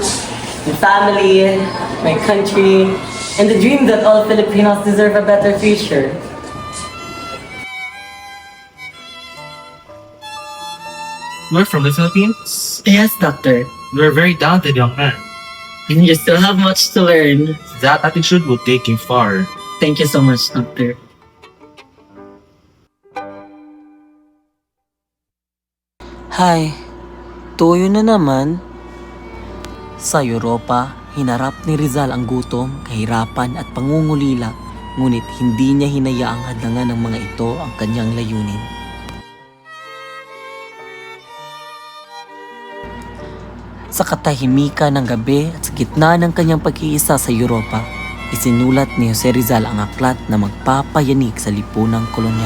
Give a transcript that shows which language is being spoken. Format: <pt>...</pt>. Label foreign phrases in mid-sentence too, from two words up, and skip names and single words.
<en>My family, my country, and the dream that all Filipinos deserve a better future. You're from the Philippines? Yes, doctor. You're a very talented young man. You still have much to learn. That attitude will take you far. Thank you so much, doctor.</en> <tl>Hay, tuyo na naman. Sa Europa, hinarap ni Rizal ang gutom, kahirapan at pangungulila, ngunit hindi niya hinayaang hadlangan ng mga ito ang kanyang layunin. Sa katahimikan ng gabi at sa gitna ng kanyang pag-iisa sa Europa, isinulat ni Jose Rizal ang aklat na magpapayanig sa lipunang kolonyal.</tl>